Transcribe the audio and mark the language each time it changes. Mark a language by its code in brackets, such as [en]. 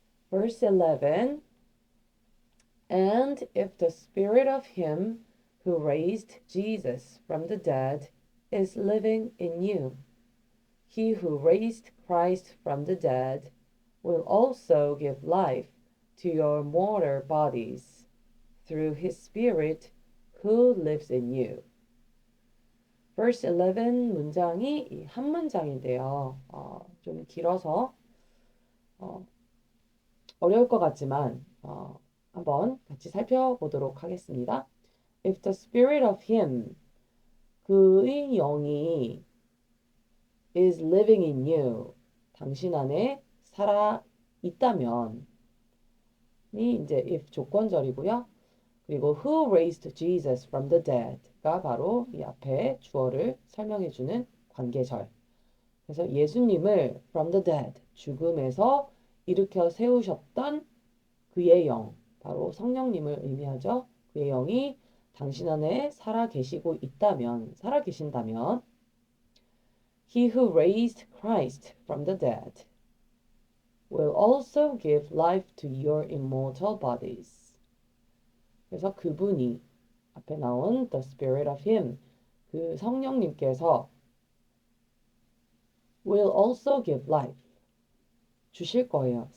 [en] Verse 11, and if the Spirit of him who raised Jesus from the dead is living in you, He who raised Christ from the dead will also give life to your mortal bodies through his Spirit who lives in you. [ko] Verse 11 문장이 한 문장인데요. 좀 길어서 어려울 것 같지만 한번 같이 살펴보도록 하겠습니다. [en] If the spirit of him, [ko] 그의 영이 [en] is living in you, [ko] 당신 안에 살아 있다면 이 이제 if 조건절이고요. 그리고 [en] who raised Jesus from the dead [ko] 가 바로 이 앞에 주어를 설명해주는 관계절. 그래서 예수님을 [en] from the dead, [ko] 죽음에서 일으켜 세우셨던 그의 영, 바로 성령님을 의미하죠. 그의 영이 당신 안에 살아 계신다면 [en] He who raised Christ from the dead will also give life to your immortal bodies. [ko] 그래서 그분이 앞에 나온 [en] the spirit of him, [ko] 그 성령님께서 [en] will also give life, [ko] 주실 거예요.